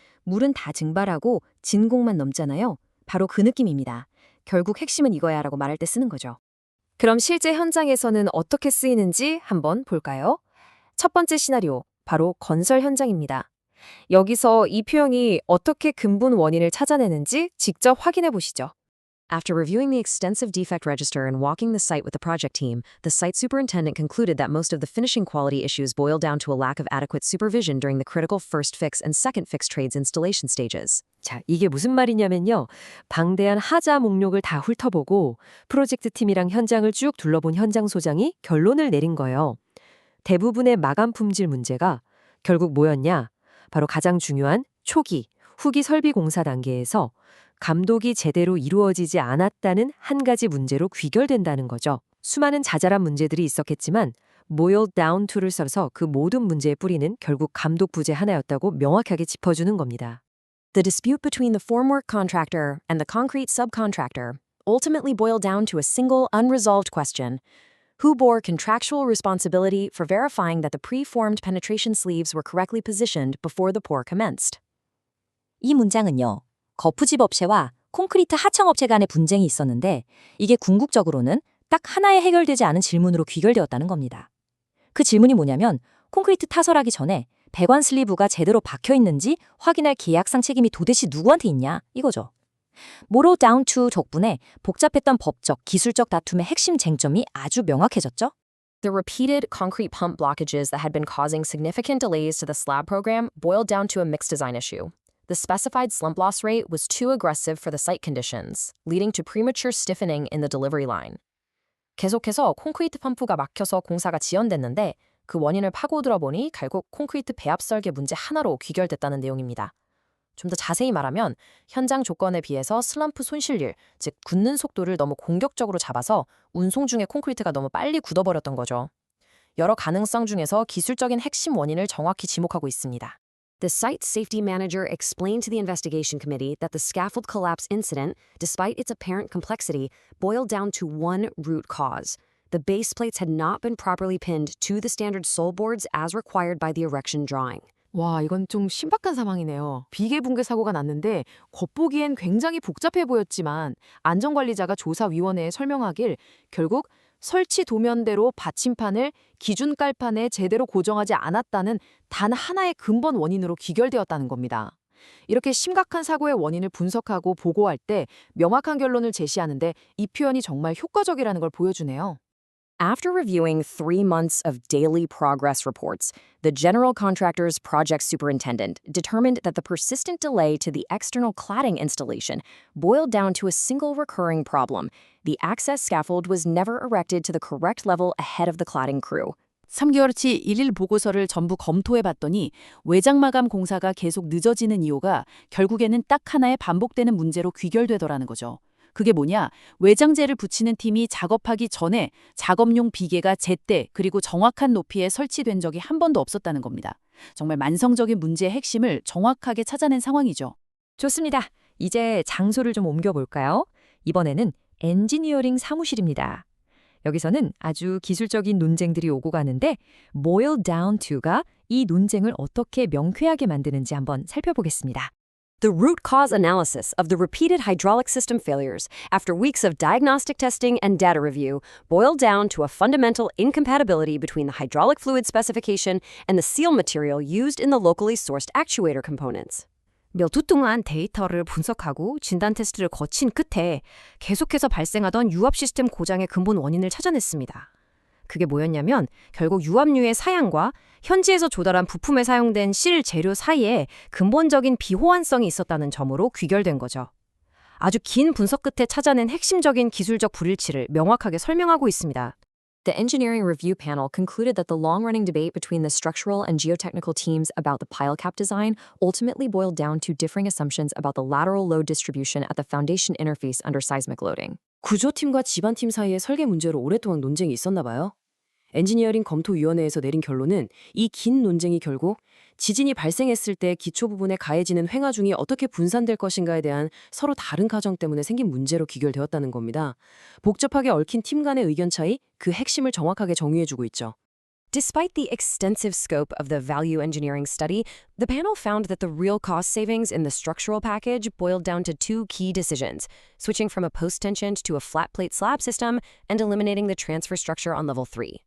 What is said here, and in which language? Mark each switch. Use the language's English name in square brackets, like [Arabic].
[Korean] 물은 다 증발하고 진공만 넘잖아요. 바로 그 느낌입니다. 결국 핵심은 이거야 라고 말할 때 쓰는 거죠. 그럼 실제 현장에서는 어떻게 쓰이는지 한번 볼까요? 첫 번째 시나리오, 바로 건설 현장입니다. 여기서 이 표현이 어떻게 근본 원인을 찾아내는지 직접 확인해 보시죠. [English] After reviewing the extensive defect register and walking the site with the project team, the site superintendent concluded that most of the finishing quality issues boiled down to a lack of adequate supervision during the critical first fix and second fix trades installation stages. [Korean] 자, 이게 무슨 말이냐면요. 방대한 하자 목록을 다 훑어보고 프로젝트 팀이랑 현장을 쭉 둘러본 현장 소장이 결론을 내린 거예요. 대부분의 마감 품질 문제가 결국 뭐였냐? 바로 가장 중요한 초기, 후기 설비 공사 단계에서 감독이 제대로 이루어지지 않았다는 한 가지 문제로 귀결된다는 거죠. 수많은 자잘한 문제들이 있었겠지만 [English] boil down to [Korean] 를 써서 그 모든 문제의 뿌리는 결국 감독 부재 하나였다고 명확하게 짚어주는 겁니다. [English] The dispute between the formwork contractor and the concrete subcontractor ultimately boiled down to a single unresolved question. Who bore contractual responsibility for verifying that the pre-formed penetration sleeves were correctly positioned before the pour commenced? [Korean] 이 문장은요. 거푸집 업체와 콘크리트 하청 업체 간의 분쟁이 있었는데 이게 궁극적으로는 딱 하나의 해결되지 않은 질문으로 귀결되었다는 겁니다. 그 질문이 뭐냐면 콘크리트 타설하기 전에 배관 슬리브가 제대로 박혀 있는지 확인할 계약상 책임이 도대체 누구한테 있냐 이거죠. 모로 다운 투 덕분에 복잡했던 법적, 기술적 다툼의 핵심 쟁점이 아주 명확해졌죠. [English] The repeated concrete pump blockages that had been causing significant delays to the slab program boiled down to a mixed design issue. The specified slump loss rate was too aggressive for the site conditions, leading to premature stiffening in the delivery line. [Korean] 계속해서 콘크리트 펌프가 막혀서 공사가 지연됐는데 그 원인을 파고들어 보니 결국 콘크리트 배합 설계 문제 하나로 귀결됐다는 내용입니다. 좀 더 자세히 말하면 현장 조건에 비해서 슬럼프 손실률, 즉 굳는 속도를 너무 공격적으로 잡아서 운송 중에 콘크리트가 너무 빨리 굳어버렸던 거죠. 여러 가능성 중에서 기술적인 핵심 원인을 정확히 지목하고 있습니다. [English] The site safety manager explained to the investigation committee that the scaffold collapse incident, despite its apparent complexity, boiled down to one root cause. The base plates had not been properly pinned to the standard sole boards as required by the erection drawing. [Korean] 와, 이건 좀 신박한 상황이네요. 비계 붕괴 사고가 났는데 겉보기엔 굉장히 복잡해 보였지만 안전관리자가 조사위원회에 설명하길 결국 설치 도면대로 받침판을 기준 깔판에 제대로 고정하지 않았다는 단 하나의 근본 원인으로 귀결되었다는 겁니다. 이렇게 심각한 사고의 원인을 분석하고 보고할 때 명확한 결론을 제시하는데 이 표현이 정말 효과적이라는 걸 보여주네요. [English] After reviewing 3 months of daily progress reports, the general contractor's project superintendent determined that the persistent delay to the external cladding installation boiled down to a single recurring problem. The access scaffold was never erected to the correct level ahead of the cladding crew. [Korean] 3개월치 일일 보고서를 전부 검토해 봤더니 외장 마감 공사가 계속 늦어지는 이유가 결국에는 딱 하나의 반복되는 문제로 귀결되더라는 거죠. 그게 뭐냐? 외장재를 붙이는 팀이 작업하기 전에 작업용 비계가 제때 그리고 정확한 높이에 설치된 적이 한 번도 없었다는 겁니다. 정말 만성적인 문제의 핵심을 정확하게 찾아낸 상황이죠. 좋습니다. 이제 장소를 좀 옮겨볼까요? 이번에는 엔지니어링 사무실입니다. 여기서는 아주 기술적인 논쟁들이 오고 가는데 [English] boil down to [Korean] 가 이 논쟁을 어떻게 명쾌하게 만드는지 한번 살펴보겠습니다. [English] The root cause analysis of the repeated hydraulic system failures after weeks of diagnostic testing and data review boiled down to a fundamental incompatibility between the hydraulic fluid specification and the seal material used in the locally sourced actuator components. [Korean] 몇 주 동안 데이터를 분석하고 진단 테스트를 거친 끝에 계속해서 발생하던 유압 시스템 고장의 근본 원인을 찾아냈습니다. 그게 뭐였냐면 결국 유압류의 사양과 현지에서 조달한 부품에 사용된 실 재료 사이에 근본적인 비호환성이 있었다는 점으로 귀결된 거죠. 아주 긴 분석 끝에 찾아낸 핵심적인 기술적 불일치를 명확하게 설명하고 있습니다. [English] The engineering review panel concluded that the long-running debate between the structural and geotechnical teams about the pile cap design ultimately boiled down to differing assumptions about the lateral load distribution at the foundation interface under seismic loading. [Korean] 구조팀과 지반팀 사이에 설계 문제로 오랫동안 논쟁이 있었나 봐요. 엔지니어링 검토위원회에서 내린 결론은 이 긴 논쟁이 결국 지진이 발생했을 때 기초 부분에 가해지는 횡하중이 어떻게 분산될 것인가에 대한 서로 다른 가정 때문에 생긴 문제로 귀결되었다는 겁니다. 복잡하게 얽힌 팀 간의 의견 차이, 그 핵심을 정확하게 정의해주고 있죠. [English] Despite the extensive scope of the value engineering study, the panel found that the real cost savings in the structural package boiled down to two key decisions: switching from a post-tensioned to a flat plate slab system and eliminating the transfer structure on level 3.